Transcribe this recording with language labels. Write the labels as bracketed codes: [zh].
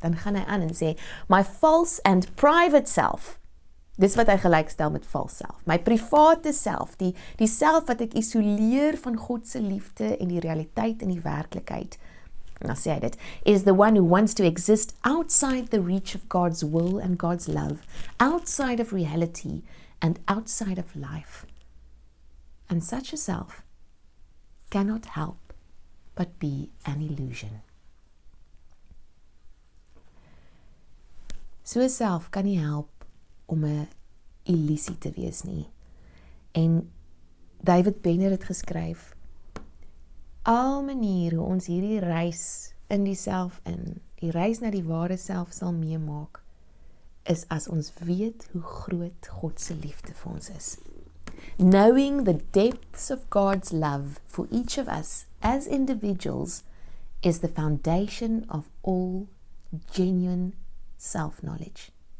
[af] Dan gaan hy aan en sê, [en] my false and private self, [af] dis wat hy gelykstel met vals self, [en] my private self, [af] die self wat ek isoleer van God se liefde en die realiteit en die werklikheid, en dan sê hy dit, [en] is the one who wants to exist outside the reach of God's will and God's love, outside of reality and outside of life. And such a self cannot help but be an illusion. [af] So 'n self kan nie help om 'n illusie te wees nie. En David Benner het geskryf, al maniere hoe ons hierdie reis in die self die reis na die ware self sal meemaak, is as ons weet hoe groot God se liefde vir ons is. [en] Knowing the depths of God's love for each of us as individuals is the foundation of all genuine self-knowledge.